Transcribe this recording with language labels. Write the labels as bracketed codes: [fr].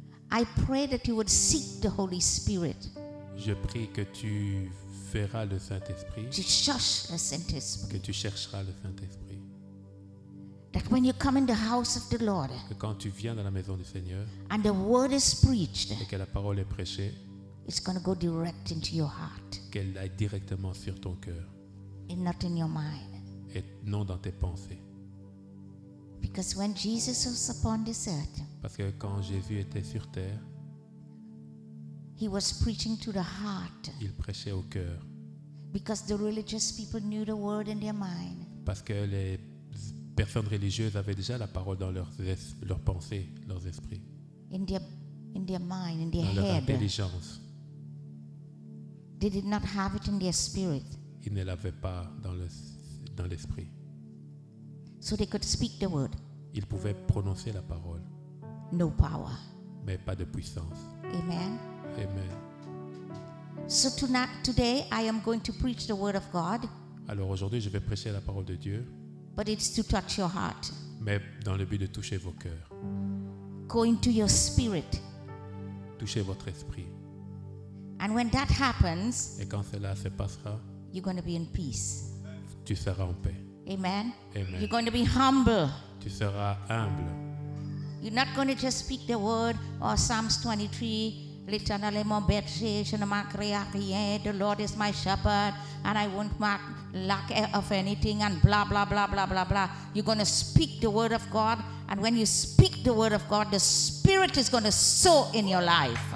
[en] I pray that you would seek the Holy Spirit, [fr] Je prie que tu verras le Saint-Esprit, [en] to shush the Saint Spirit. [fr] que tu chercheras le Saint-Esprit. [en] That when you come in the house of the Lord [fr] Que quand tu viens dans la maison du Seigneur [en] and the word is preached, [fr] et que la parole est prêchée, [en] it's going to go direct into your heart [fr] qu'elle aille directement sur ton cœur [en] and not in your mind. [fr] et non dans tes pensées. [en] Because when Jesus was upon this earth, [fr] Parce que quand Jésus était sur terre, [en] he was preaching to the heart. [fr] il prêchait au cœur. [en] Because the religious people knew the word in their mind. [fr] Parce que les personnes religieuses avaient déjà la parole dans leurs pensées, leurs esprits, [en] In their mind, in their [fr] dans leur [en] head. [fr] intelligence. [en] They did not have it in their spirit. [fr] Ils ne l'avaient pas dans l'esprit. [en] So they could speak the word. [fr] Ils pouvaient prononcer la parole, [en] No power. [fr] mais pas de puissance. [en] Amen. [fr] Amen. [en] So today I am going to preach the word of God, [fr] Alors aujourd'hui, je vais prêcher la parole de Dieu, [en] but it's to touch your heart. [fr] mais dans le but de toucher vos cœurs, [en] Go into your spirit. [fr] toucher votre esprit. [en] And when that happens, [fr] Et quand cela se passera, [en] you're going to be in peace. [fr] tu seras en paix. [en] Amen. [fr] Amen. [en] You're going to be humble. [fr] Tu seras humble. [en] You're not going to just speak the word or Psalms 23. [fr] L'Éternel est mon berger, je ne manquerai à rien. [en] The Lord is my shepherd, and I won't lack of anything, and blah, blah, blah, blah, blah, blah. You're going to speak the word of God, and when you speak the word of God, the Spirit is going to sow in your life.